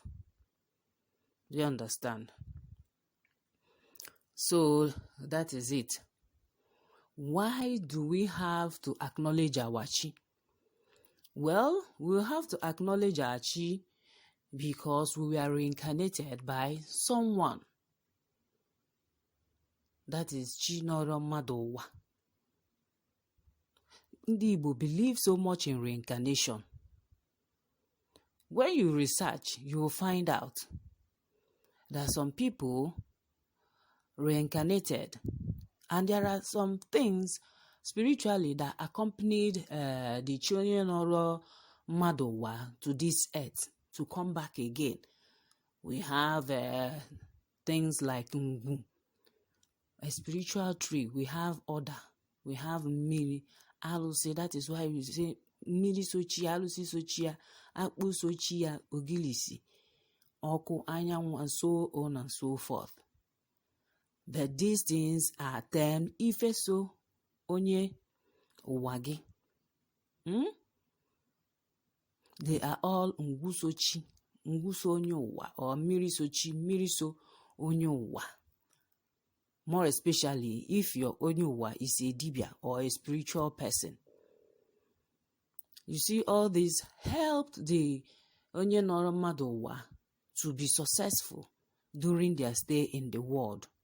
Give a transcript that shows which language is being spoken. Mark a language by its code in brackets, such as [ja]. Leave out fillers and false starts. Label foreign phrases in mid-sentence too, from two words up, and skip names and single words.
[en] Do you understand? So that is it. Why do we have to acknowledge our chi? Well, we have to acknowledge our chi because we were reincarnated by someone. That is [ig] chi noro mmadụ ụwa. Ndị Igbo [en] believe so much in reincarnation. When you research, you will find out that some people reincarnated, and there are some things spiritually that accompanied the [ig] Chionye Noro mmadụ ụwa [en] to this earth to come back again. We have things like Ngu, a spiritual tree. We have order. We have Miri, Alusi. That is why we say [ig] Miri Sochia, Alusi Sochia, Akpu Sochia, Ogilisi, Oku Anyanwu, [en] and so on and so forth. But these things are termed [ig] Ifeso Onye Owagi. [en] They are all [ig] Ngusochi, Nguso Onye Owa, or Mirisochi, Miriso Onye Owa. [en] More especially if your [ig] Onye Owa [en] is a dibia or a spiritual person. You see, all this helped the [ig] Onye Noro mmadụ ụwa [en] to be successful during their stay in the world.